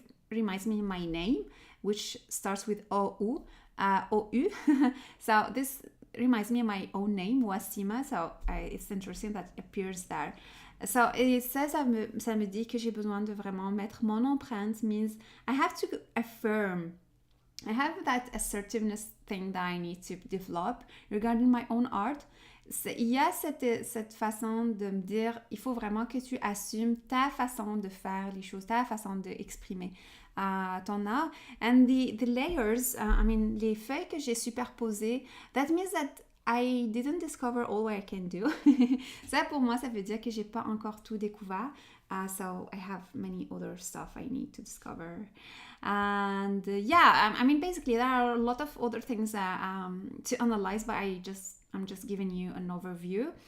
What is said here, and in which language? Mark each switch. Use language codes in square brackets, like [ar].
[en] reminds me of my name, which starts with OU. OU. So this reminds me of my own name, Wasima. So it's interesting that it appears there. [fr] So, et ça me dit que j'ai besoin de vraiment mettre mon empreinte, [en] means I have to affirm. I have that assertiveness thing that I need to develop regarding my own art. [fr] Il y a cette façon de me dire, il faut vraiment que tu assumes ta façon de faire les choses, ta façon d'exprimer ton art. [en] And the layers, [fr] les feuilles que j'ai superposées, [en] that means that I didn't discover all what I can do. [fr] Ça, pour moi, ça veut dire que j'ai pas encore tout découvert. [en] So I have many other stuff I need to discover. And basically there are a lot of other things to analyze, but I'm just giving you an overview.